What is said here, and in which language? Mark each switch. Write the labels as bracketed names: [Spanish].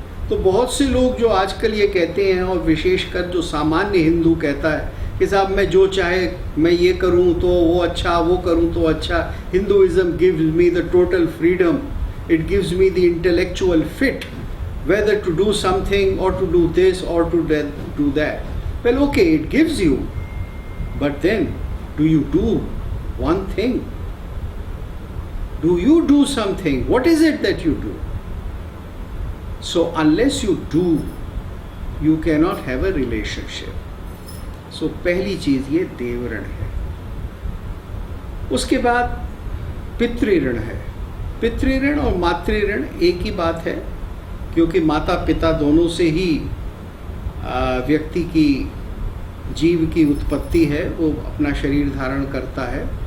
[Hindi] तो बहुत से लोग जो आजकल ये कहते हैं, और विशेषकर जो सामान्य हिंदू कहता है कि साहब मैं जो चाहे मैं ये करूं तो वो अच्छा, वो करूं तो अच्छा। [English] Hinduism gives me the total freedom, it gives me the intellectual fit whether to do something or to do this or to do that. Well, okay, it gives you, but then do you do one thing? Do you do something? What is it that you do? So unless you do, you cannot have a relationship. [Hindi] So पहली चीज ये देव ऋण है। उसके बाद पितृ ऋण है। पितृ ऋण और मातृ ऋण एक ही बात है, क्योंकि माता पिता दोनों से ही व्यक्ति की, जीव की उत्पत्ति है, वो अपना शरीर धारण करता है।